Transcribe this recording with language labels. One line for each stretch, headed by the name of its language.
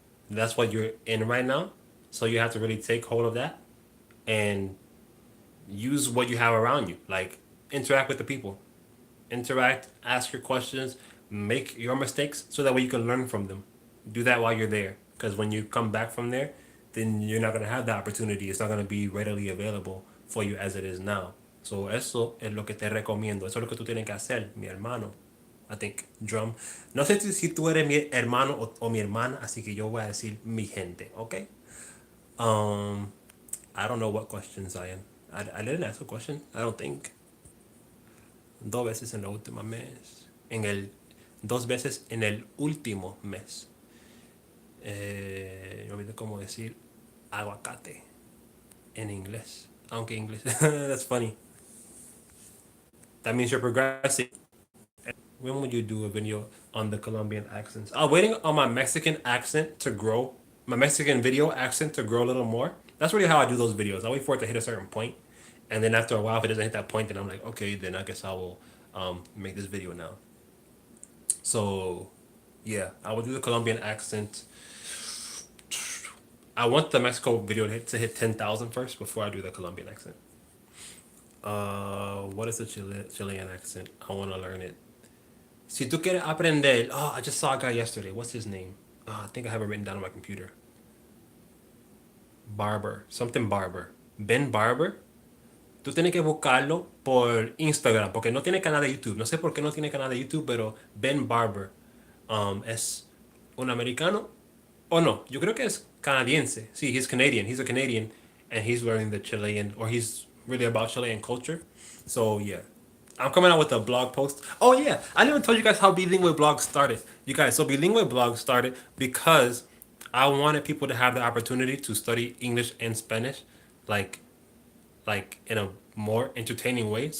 English: That's what you're in right now. So you have to really take hold of that and use what you have around you. Like interact with the people. Interact, ask your questions, make your mistakes so that way you can learn from them. Do that while you're there. Because when you come back from there, then you're not going to have the opportunity. It's not going to be readily available for you as it is now.
Spanish: So eso es lo que te recomiendo. Eso es lo que tú tienes que hacer, mi hermano.
English: I think drum.
Spanish: No sé si tú eres mi hermano o mi hermana, así que yo voy a decir mi gente, ¿ok?
English: Um, I don't know what questions I am. I didn't ask a question. I don't think.
Spanish: Dos veces en el último mes. Dos veces en el último mes. Me olvidé cómo decir aguacate en inglés. Aunque inglés.
English: That's funny. That means you're progressing. When would you do a video on the Colombian accents? I'm waiting on my Mexican accent to grow. My Mexican video accent to grow a little more. That's really how I do those videos. I wait for it to hit a certain point, and then after a while, if it doesn't hit that point, then I'm like, okay, then I guess I will make this video now. So, yeah, I will do the Colombian accent. I want the Mexico video to hit 10,000 first before I do the Colombian accent. What is the Chilean accent? I want to learn it.
Spanish: Si tú quieres aprender,
English: oh, I just saw a guy yesterday. What's his name? I think I have it written down on my computer. Barber, something Barber. Ben Barber.
Spanish: Tú tienes que buscarlo por Instagram, porque no tiene canal de YouTube. No sé por qué no tiene canal de YouTube, pero Ben Barber es un americano. Oh no, yo creo que es canadiense.
English: Sí, he's Canadian. He's a Canadian, and he's learning the Chilean, or he's really about Chilean culture. So yeah, I'm coming out with a blog post. Oh yeah, I didn't even tell you guys how Bilingue blog started. You guys, so Bilingue blog started because I wanted people to have the opportunity to study English and Spanish, like in a more entertaining way.